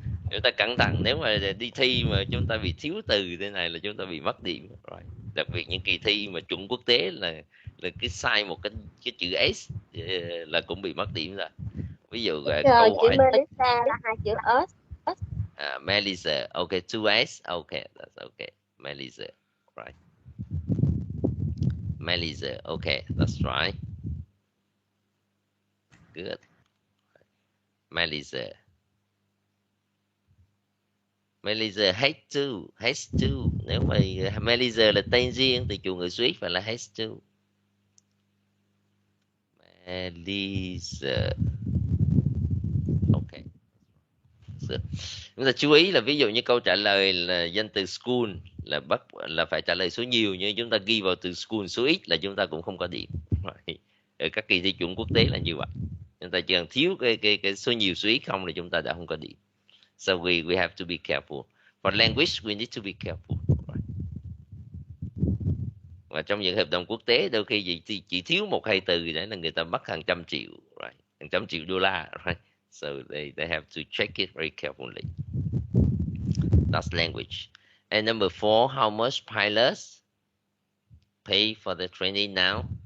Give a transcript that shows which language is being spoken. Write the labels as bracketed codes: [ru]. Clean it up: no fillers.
[vi] Chúng ta cẩn thận, nếu mà đi thi mà chúng ta bị thiếu từ thế này là chúng ta bị mất điểm rồi. Đặc biệt những kỳ thi mà chuẩn quốc tế là cái sai một cái chữ S là cũng bị mất điểm rồi. Ví dụ câu hỏi Melissa là hai chữ S. [en] Melissa, okay, 2S, okay, that's okay. Melissa, right. Melissa, okay, that's right. Good. Melissa. Melissa has to. [vi] Nếu mà Melissa là tên riêng thì chủ ngữ suýt phải là has to. [en] Elisa. Ok. [vi] Chúng ta chú ý là ví dụ như câu trả lời là danh từ school là phải trả lời số nhiều, nhưng chúng ta ghi vào từ school số ít là chúng ta cũng không có điểm. Ở các kỳ thi chuẩn quốc tế là như vậy. Chúng ta chỉ cần thiếu cái số nhiều số ít không là chúng ta đã không có điểm. [en] So we have to be careful. For language we need to be careful. [vi] Và trong những hợp đồng quốc tế đôi khi chỉ thiếu một hai từ đấy là người ta mất hàng trăm triệu, right? Hàng trăm triệu đô la, right? [en] So they have to check it very carefully. That's language. And number 4, how much pilots pay for the training now?